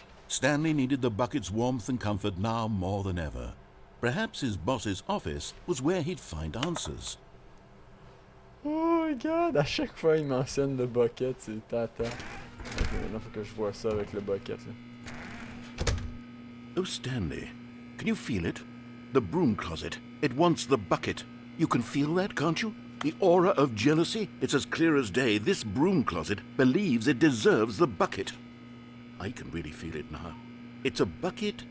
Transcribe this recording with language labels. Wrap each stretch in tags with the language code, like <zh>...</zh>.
<en>Stanley needed the bucket's warmth and comfort now more than ever. Perhaps his boss's office was where he'd find answers. Oh my God,</en> <fr>à chaque fois il mentionne le bucket, c'est tata. Ok, maintenant faut que je vois ça avec le bucket là.</fr> <en>Oh, Stanley, can you feel it? The broom closet. It wants the bucket. You can feel that, can't you? The aura of jealousy? It's as clear as day. This broom closet believes it deserves the bucket. I can really feel it now. It's a bucket.</en>